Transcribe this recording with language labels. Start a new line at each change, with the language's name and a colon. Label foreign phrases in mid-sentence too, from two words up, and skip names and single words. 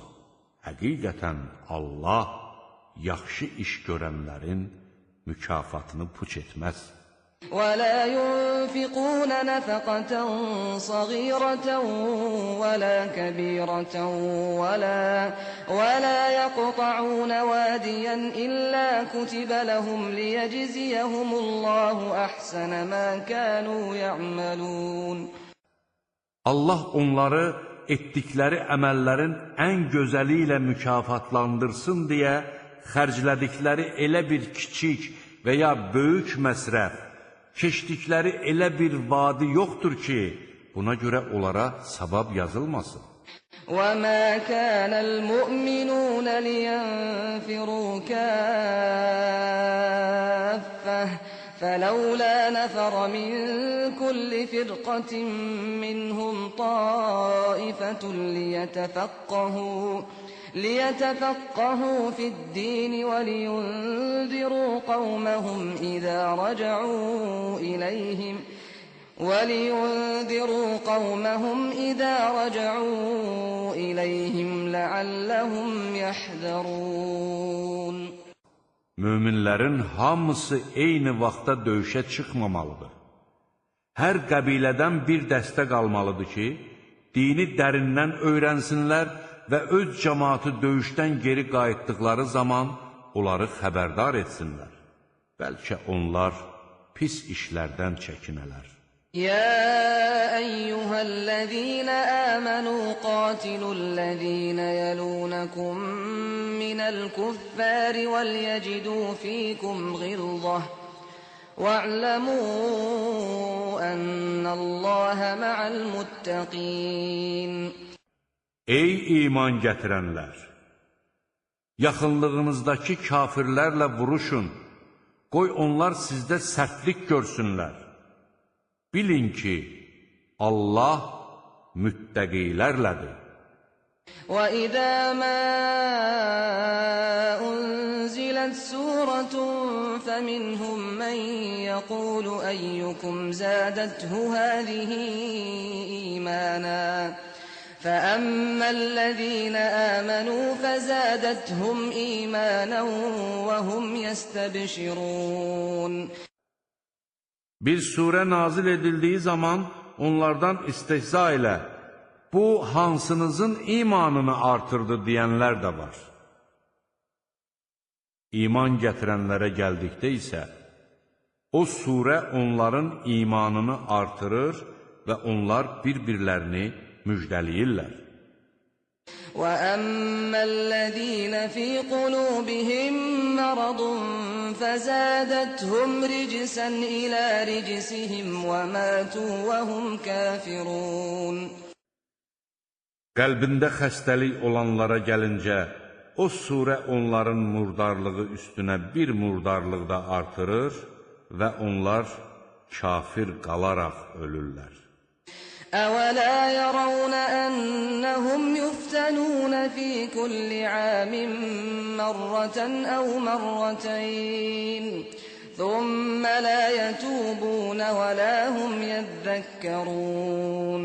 Azerbaijani: Həqiqətən Allah yaxşı iş görənlərin mükafatını puç etməz.
Arabic: ولا ينفقون نفقة صغيرة ولا كبيرة ولا يقطعون واديا إلا كتب لهم ليجزيهم الله أحسن ما كانوا يعملون.
Azerbaijani: Allah onları etdikləri əməllərin ən gözəli ilə mükafatlandırsın deyə xərclədikləri elə bir kiçik və ya böyük məsrəf, keçdikləri elə bir vadi yoxdur ki, buna görə onlara savab yazılmasın.
Arabic: وَمَا كَانَ الْمُؤْمِنُونَ لِيَنْفِرُوا كَافَّةً فَلَوْلَا نَفَرَ مِنْ كُلِّ فِرْقَةٍ مِّنْهُمْ طَائِفَةٌ ليتفقهوا في الدين ولينذروا قومهم إذا رجعوا إليهم لعلهم يحذرون.
Azerbaijani: Möminlərin hamısı eyni vaxtda döyüşə çıxmamalıdır. Hər qəbilədən bir dəstə qalmalıdır ki, dini dərindən öyrənsinlər və öz cəmaatı döyüşdən geri qayıtdıqları zaman onları xəbərdar etsinlər. Bəlkə onlar pis işlərdən çəkinələr.
Arabic: يا أيها الذين آمنوا قاتلوا الذين يلونكم من الكفار وليجدوا فيكم غلظة واعلموا أن الله مع المتقين.
Azerbaijani: Ey iman gətirənlər! Yaxınlığınızdakı kafirlərlə vuruşun, qoy onlar sizdə sərtlik görsünlər. Bilin ki, Allah müttəqilərlədir.
Arabic: وَإِذَا مَا أُنْزِلَتْ سُورَةٌ فَمِنْهُمْ مَنْ يَقُولُ أَيُّكُمْ زَادَتْهُ هَذِهِ إِيمَانًا فَأَمَّا الَّذِينَ آمَنُوا فَزَادَتْهُمْ إِيمَانًا وَهُمْ يَسْتَبْشِرُونَ.
Azerbaijani: Bir surə nazil edildiği zaman onlardan istehza ilə bu hansınızın imanını artırdı deyənlər də var. İman gətirənlərə gəldikdə isə o surə onların imanını artırır və onlar bir-birlərini müjdəliyirlər.
Arabic: وَأَمَّا الَّذِينَ فِي قُلُوبِهِم مَّرَضٌ فَزَادَتْهُمْ رِجْسًا إِلَى رِجْسِهِمْ وَمَاتُوا وَهُمْ كَافِرُونَ.
Azerbaijani: Qəlbində xəstəlik olanlara gəlincə, o surə onların murdarlığı üstünə bir murdarlıq da artırır və onlar kafir qalaraq ölürlər.
Arabic: أَوَلَا يَرَوْنَ أَنَّهُمْ يُفْتَنُونَ فِي كُلِّ عَامٍ مَّرَّةً أَوْ مَرَّتَيْنِ ثُمَّ لَا يَتُوبُونَ وَلَا هُمْ يَذَّكَّرُونَ.